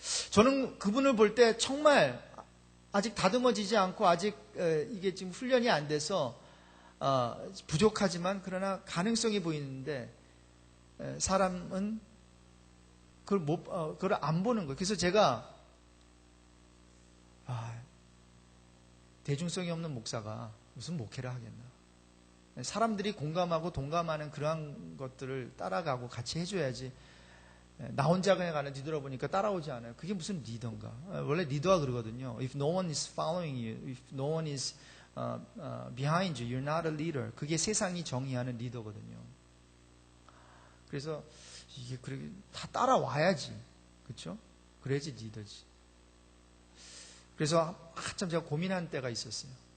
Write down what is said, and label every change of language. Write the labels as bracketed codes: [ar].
[ko] 저는 그분을 볼 때 정말 아직 다듬어지지 않고 아직 이게 지금 훈련이 안 돼서 부족하지만 그러나 가능성이 보이는데 사람은 그걸 안 보는 거예요. 그래서 제가 대중성이 없는 목사가 무슨 목회를 하겠나. 사람들이 공감하고 동감하는 그러한 것들을 따라가고 같이 해줘야지. 나 혼자 그냥 가는 뒤돌아보니까 따라오지 않아요. 그게 무슨 리더인가. 원래 리더가 그러거든요. [en] If no one is following you, if no one is behind you, you're not a leader. [ko] 그게 세상이 정의하는 리더거든요. 그래서 이게 다 따라와야지. 그렇죠? 그래야지 리더지. 그래서 한참 제가 고민한 때가 있었어요.